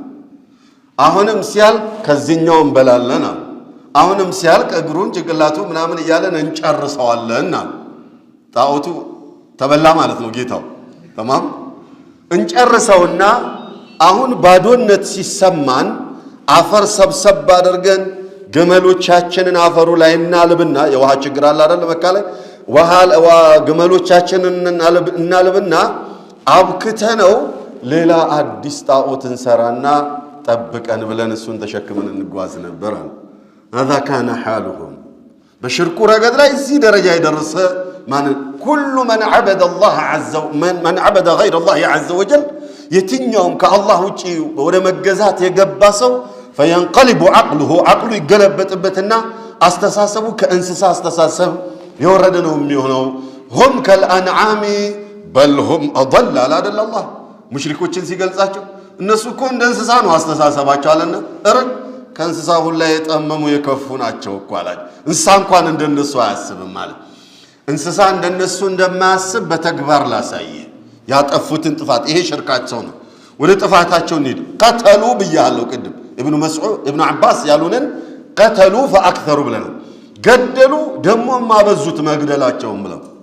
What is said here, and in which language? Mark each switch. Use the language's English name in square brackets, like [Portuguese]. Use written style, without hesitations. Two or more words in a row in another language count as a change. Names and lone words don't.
[Amharic] አሁንም ሲያልቅ ከዚህኛው እንበላለን አሁንም ሲያልቅ እግሩን ጭንቅላቱ ምናምን ይያለን እንጨርሰዋለን ጣዖቱ ተበላ ማለት ነው ጌታው ተማም እንጨርሰውና አሁን ባዶነት ሲሰማን አፈር ሰብሰብ አድርገን ግመሎቻችንን አፈሩ ላይ እናልብና የውሃ ችግር አለ አይደል መካለ ውሃ ግመሎቻችንን እናልብና አብክተነው ሌላ አዲስ ጣዖት እንሰራና ጠብቀን ብለን እሱን ተሸክመን እንጓዝ ነበር [Arabic] هذا كان حالهم [Amharic] በሽርኩ ረገድ ላይ እዚህ ደረጃ የደረሰ ማለት [Arabic] كل من عبد الله عز من عبد غير الله عز وجل [Amharic] የትኛውም ከአላህ ውጪ ወደ መገዛት የገባ ሰው [Arabic] فينقلب عقله [Amharic] ይገለበጥበትና አስተሳሰቡ ከእንስሳ አስተሳሰብ የወረደ ነው የሚሆነው [Arabic] هم كالانعام بل هم اضل على الله [Amharic] ሙሽሪኮችን ሲገልጻቸው እነሱ እኮ እንደ እንስሳ ነው አስተሳሰባቸው አለና ከእንስሳ ሁሉ የጠመሙ የከፉ ናቸው እኮ አላቸው እንስሳ እንኳን እንደነሱ አያስብም ማለት እንስሳ እንደነሱ እንደማያስብ በተግባር ላሳየ ያጠፉትን ጥፋት ይሄ ሽርካቸው ነው ወደ ጥፋታቸው እንሂድ ቀተሉ ብያለሁ ቅድም ኢብኑ መስዑድ ኢብኑ አባስ ያሉንን ቀተሉ فاكثሩ ብለን ገደሉ ደሞ ማበዙት መግደላቸውም ብለው